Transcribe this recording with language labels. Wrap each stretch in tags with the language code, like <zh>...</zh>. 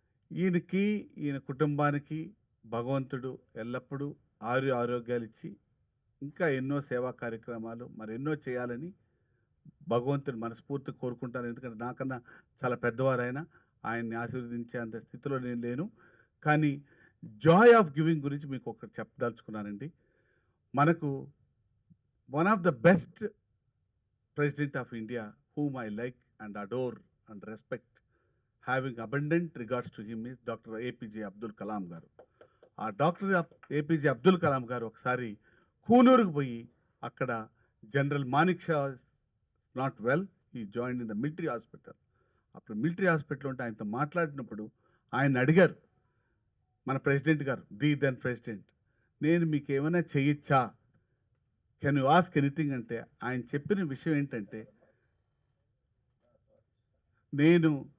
<te>ఈయన కుటుంబానికి భగవంతుడు ఎల్లప్పుడూ ఆరోగ్యాలు ఇచ్చి ఇంకా ఎన్నో సేవా కార్యక్రమాలు మరెన్నో చేయాలని భగవంతుని మనస్ఫూర్తి కోరుకుంటాను. ఎందుకంటే నాకన్నా చాలా పెద్దవారైనా ఆయన్ని ఆశీర్వదించే అంత స్థితిలో నేను లేను. కానీ జాయ్ ఆఫ్ గివింగ్ గురించి మీకు ఒకటి చెప్పదలుచుకున్నానండి. మనకు</te> <en>One of the best president of India whom I like and adore and respect, having abundant regards to him, is Dr. APJ Abdul Kalam garu.</en> <te>ఆ డాక్టర్ APJ అబ్దుల్ కలాం గారు ఒకసారి కూనూరుకు పోయి అక్కడ general Manik Shah</te> <en>not well,</en> <te>ఈ join in the military hospital. అప్పుడు military hospital ఉంటే ఆయనతో మాట్లాడినప్పుడు ఆయన అడిగారు మన ప్రెసిడెంట్ గారు,</te> <en>the then president,</en> <te>నేను మీకు ఏమైనా చేయొచ్చా,</te> <en>can you ask anything</en> <te>అంటే ఆయన చెప్పిన విషయం ఏంటంటే, నేను</te>